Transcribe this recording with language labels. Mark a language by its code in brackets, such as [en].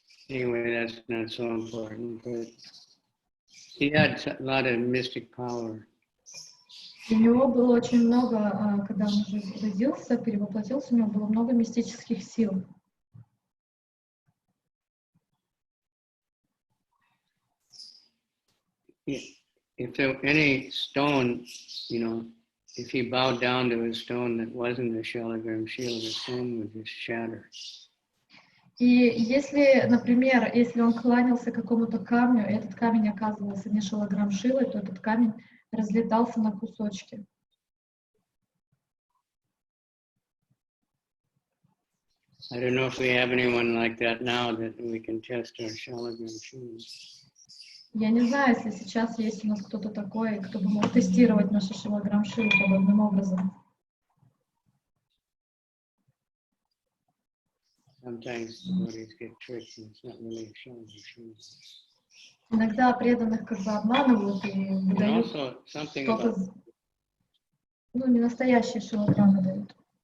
[en] Anyway, that's not so important, but he had a lot of mystic power. [ru] У него было очень много, когда он уже родился, перевоплотился, у него было много мистических сил. [en] If there any stone, if he bowed down to a stone that wasn't a shalagram shila, the stone would just shatter. [ru] И если, например, если он кланялся какому-то камню, и этот камень оказывался не шалаграм шилой, то этот камень разлетался на кусочки. [en] I don't know if we have anyone like that now that we can test our shalagram shila. [ru] Я не знаю, если сейчас есть у нас кто-то такой, кто бы мог тестировать наши шалаграм шилы подобным образом. [en] Sometimes devotees get tricked, and it's not really a shalagram shila. [ru] Иногда преданных как бы обманывают и выдают что-то, не настоящие шалаграммы дают.